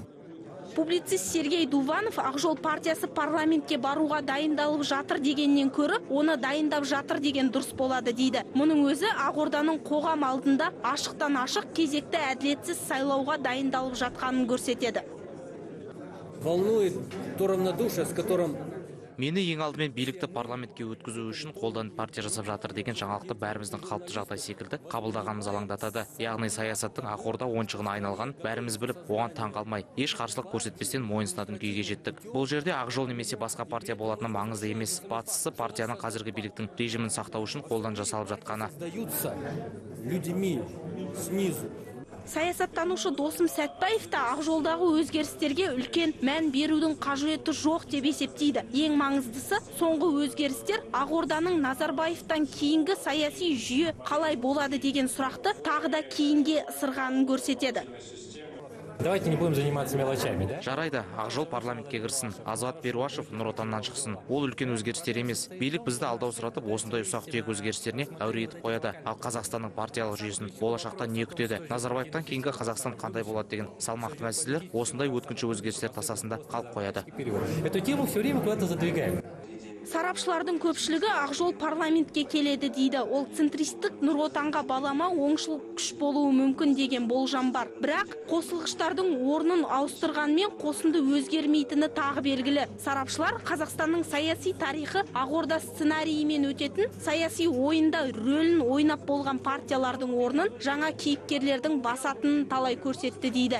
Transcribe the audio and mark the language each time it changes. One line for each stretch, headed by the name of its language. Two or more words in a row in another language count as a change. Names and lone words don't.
Kazakh: Публицист Сергей Дуванов Ақжол партиясы парламентке баруға дайындалып жатыр дегеннен көрі, оны дайындап жатыр деген дұрыс болады дейді. Мұның өзі Ақорданың қоғам алдында ашықтан ашық кезекті әділетсіз сайлауға дайындалып жатқанын көрсетеді.
Russian: Волнует то равнодушие, с которым
Kazakh: Мені ең алдымен билікті парламентке өткізу үшін қолдан партия жасап жатыр деген жаңалықты бәріміздің қалыпты жағдай секілді қабылдағанымыз алаңдатады. Яғни саясаттың Ақорда ойыншығына айналған бәріміз біліп, оған таң қалмай, еш қарсылық көрсетпестен мойынсынатын күйге жеттік. Бұл жерде Ақжол немесе басқа партия болатыны маңызды емес. Бастысы партияның қазіргі биліктің режимін сақтау үшін қолдан жасалып жатқаны. Саясаттанушы Досым Сәтбаев та Ақжолдағы өзгерістерге үлкен мән берудің қажеті жоқ деп есептейді. Ең маңыздысы соңғы өзгерістер Ақорданың Назарбаевтан кейінгі саяси жүйе қалай болады деген сұрақты тағы да кейінге ысырғанын көрсетеді.
Russian: Давайте не будем заниматься мелочами, да?
Kazakh: Жарайды, Ақжол парламентке кірсін. Азат Перуашев Нұр Отаннан шықсын. Ол үлкен өзгерістер емес. Билік бізді алдаусыратып, осындай ұсақ-түйек өзгерістеріне әуре етіп қояды. Ал Қазақстанның партиялық жүйесін болашақта не күтеді? Назарбаевтан кейінгі Қазақстан қандай болады деген салмақты мәселелер осындай өткінші өзгерістер тасасында қалып қояды.
Russian: Эту тему все время куда-то задвигаем.
Kazakh: Сарапшылардың көпшілігі Ақжол парламентке келеді дейді. Ол центристік Нұр Отанға балама оңшыл күш болуы мүмкін деген болжам бар. Бірақ қосылғыштардың орнын ауыстырғанмен қосынды өзгермейтіні тағы белгілі. Сарапшылар Қазақстанның саяси тарихы Ақорда сценарийімен өтетін саяси ойында рөлін ойнап болған партиялардың орнын жаңа кейіпкерлердің басатынын талай көрсетті дейді.